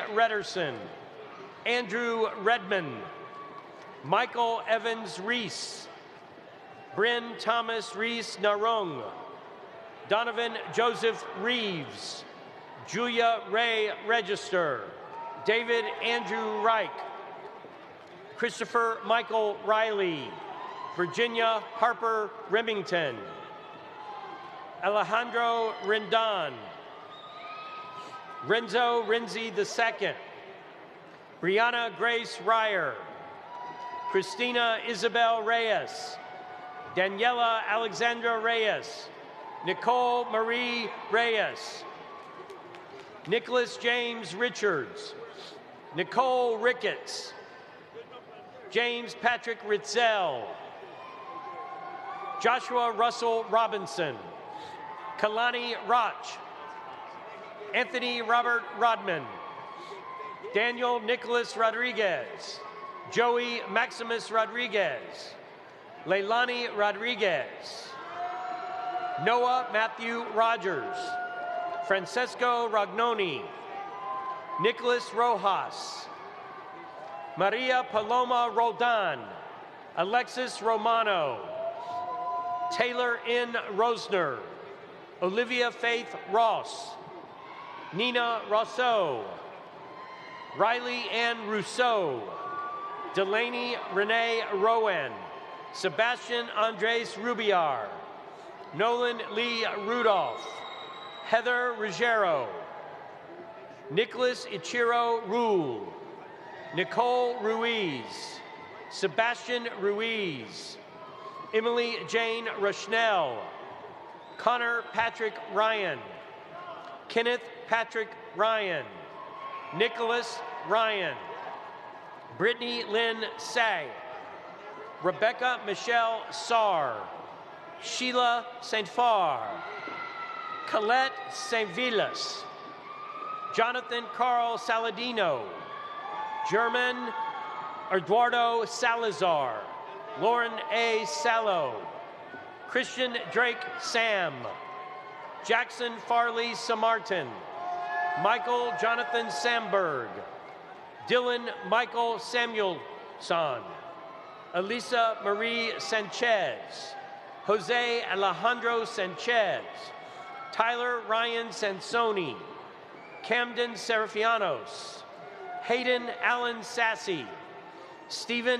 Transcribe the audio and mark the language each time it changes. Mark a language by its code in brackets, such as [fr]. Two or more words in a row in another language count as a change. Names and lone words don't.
[en] Redderson, Andrew Redmond, Michael Evans Reese, Bryn Thomas Reese Narung, Donovan Joseph Reeves, Julia Ray Register, David Andrew Reich, Christopher Michael Riley, Virginia Harper Remington, Alejandro Rendon, Renzo Renzi II, Brianna Grace Ryer, Christina Isabel Reyes, Daniela Alexandra Reyes, Nicole Marie Reyes, Nicholas James Richards, Nicole Ricketts, James Patrick Ritzel, Joshua Russell Robinson, Kalani Roch, Anthony Robert Rodman, Daniel Nicholas Rodriguez, Joey Maximus Rodriguez, Leilani Rodriguez, Noah Matthew Rogers, Francesco Rognoni, Nicholas Rojas, Maria Paloma Roldan, Alexis Romano, Taylor N. Rosner, Olivia Faith Ross, Nina Rousseau, Riley Ann Rousseau, Delaney Renee Rowan, Sebastian Andres Rubiar, Nolan Lee Rudolph, Heather Ruggiero, Nicholas Ichiro Rule, Nicole Ruiz, Sebastian Ruiz, Emily Jane Rushnell, Connor Patrick Ryan, Kenneth Patrick Ryan, Nicholas Ryan, Brittany Lynn Say, Rebecca Michelle Sarr, Sheila St. Far, Colette St. Vilas, Jonathan Carl Saladino, German Eduardo Salazar, Lauren A. Sallow, Christian Drake Sam, Jackson Farley Samartin, Michael Jonathan Samberg, Dylan Michael Samuelson, Elisa Marie Sanchez, Jose Alejandro Sanchez, Tyler Ryan Sansoni, Camden Serafianos, Hayden Allen Sassy, Stephen